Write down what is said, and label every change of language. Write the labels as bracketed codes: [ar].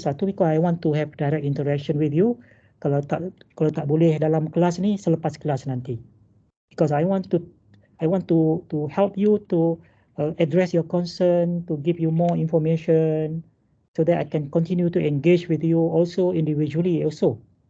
[ms] Satu, [en] because I want to have direct interaction with you. [ms] Kalau tak boleh dalam kelas ni, selepas kelas nanti. [en] Because I want to help you to address your concern, to give you more information, so that I can continue to engage with you also individually also.